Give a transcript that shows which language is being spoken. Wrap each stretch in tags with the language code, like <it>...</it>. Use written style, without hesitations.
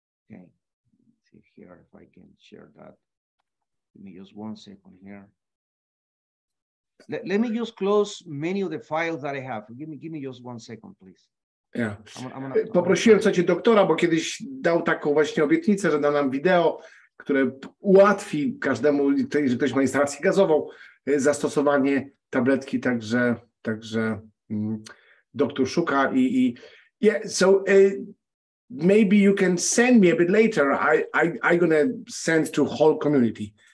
<en>Okay, let's see here if I can share that. Give me just 1 second here. Let me just close many of the files that I have. Give me just 1 second, please. Yeah.</en> <pl>Poprosiłem doktora, bo kiedyś dał taką właśnie obietnicę, że da nam wideo, które ułatwi każdemu, jeżeli ktoś ma instalację gazową, zastosowanie tabletki, także doktor szuka</pl> <en>yeah, so maybe you can send me a bit later. I'm gonna send to whole community.</en>